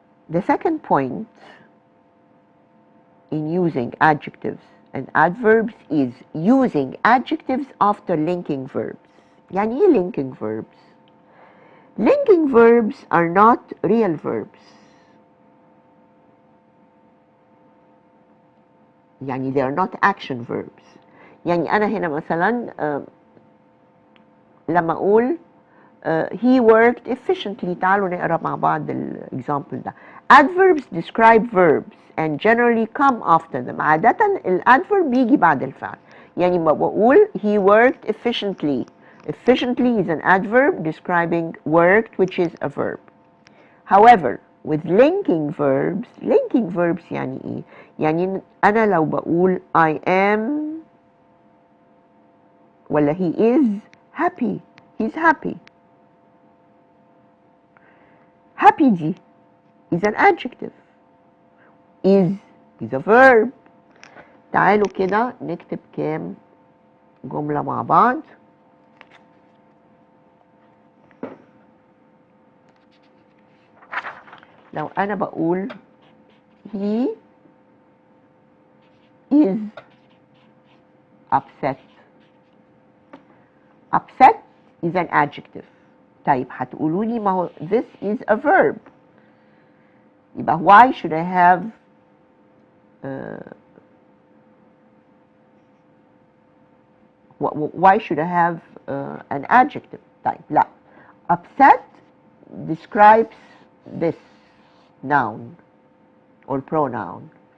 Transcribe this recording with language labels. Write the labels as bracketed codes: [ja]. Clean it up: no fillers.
[en] The second point in using adjectives and adverbs is using adjectives after linking verbs. يعني ايه linking verbs? Linking verbs are not real verbs. يعني they are not action verbs. [ar] يعني أنا هنا مثلا لما أقول he worked efficiently. تعالوا نقرأ مع بعض الإكزامبل ده. [en] Adverbs describe verbs and generally come after them. [ar] عادة الادverb بيجي بعد الفعل. [en] يعني ما بقول he worked efficiently. Efficiently is an adverb describing worked which is a verb. However, with linking verbs يعني ايه؟ يعني أنا لو بقول I am ولا he is happy. He's happy. Happy دي is an adjective. [ar] Is a verb. تعالوا كده نكتب كام جملة مع بعض. لو أنا بقول he is upset. [en] upset is an adjective. [ar] طيب هتقولوا لي ما هو this is a verb. [en] يبقى why should I have why should I have an adjective? طيب لا. upset describes this noun or pronoun.